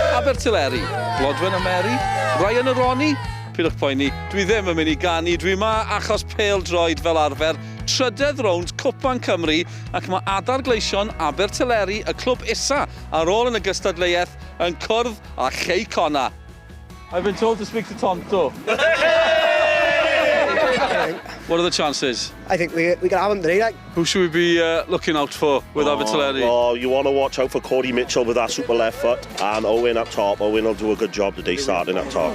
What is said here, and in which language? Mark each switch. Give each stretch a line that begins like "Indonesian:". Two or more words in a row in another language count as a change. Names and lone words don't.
Welsh: Abertillery, Blodwen y Mary, Ryan y Roni, pidwch poeni, dwi ddim yn mynd i ganu, dwi yma achos pêl-droed fel arfer, trydydd rownd Cwpan Cymru ac mae adar gleision Abertillery, y clwb isa ar ôl yn y gystadleuaeth yn cwrdd â Cei Connah.
English: I've been told to speak to Tonto. What are the chances? I think we can have him today. Like. Who should we be looking out for with Abertillery? Oh, you want to watch out for Cody Mitchell with that super left foot, and Owen up top. Owen will do a good job today starting up top.